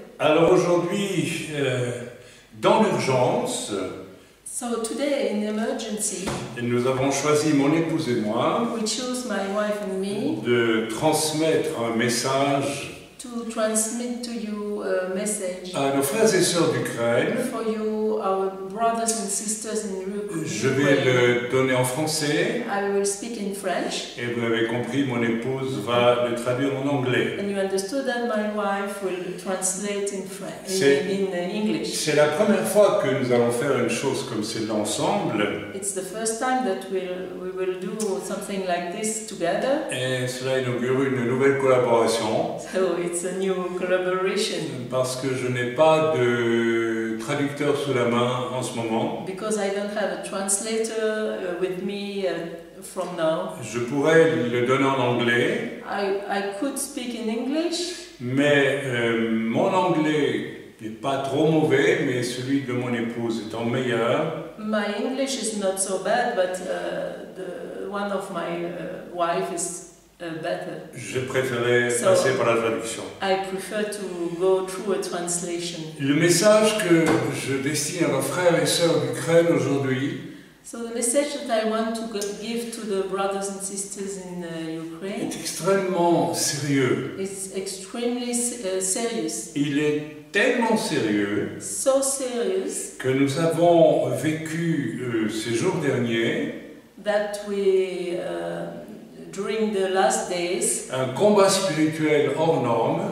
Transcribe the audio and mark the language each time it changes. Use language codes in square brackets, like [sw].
[fr] Alors aujourd'hui, dans l'urgence, [en] So today in emergency, [fr] nous avons choisi, mon épouse et moi, [en] we chose my wife and me [fr] de transmettre un message [en] to transmit to you a message [fr] à nos frères et sœurs d'Ukraine. [en] for you, our brothers and sisters in [fr] Je vais [en] Ukraine. [fr] le donner en français [en] I will speak in French, [fr] et vous l'avez compris, mon épouse va le traduire en anglais. [en] and you understood that my wife will translate in French, [fr] C'est- [en] in English. [fr] C'est la première fois que nous allons faire une chose comme celle-là ensemble [en] It's the first time that we will do something like this together. [fr] et cela inaugure une nouvelle collaboration. [en] So it's a new collaboration. [fr] Parce que je n'ai pas de traducteur sous la main en ce moment. [en] Because I don't have a translator with me from now, [fr] Je pourrais le donner en anglais, [en] I could speak in English, [fr] mais mon anglais n'est pas trop mauvais, mais celui de mon épouse étant meilleur. [en] my English is not so bad, but the one of my wife is better. [fr] Je préférais [en] So- [fr] passer par la traduction. [en] I prefer to go through a translation. [fr] Le message que je destine à nos frères et sœurs d'Ukraine aujourd'hui [en] So the message that I want to give to the brothers and sisters in Ukraine [fr] est extrêmement sérieux. [en] is extremely serious. [fr] Il est tellement sérieux [en] So serious [fr] que nous avons vécu ces jours derniers [en] that we, during the last days, [fr] un combat spirituel hors norme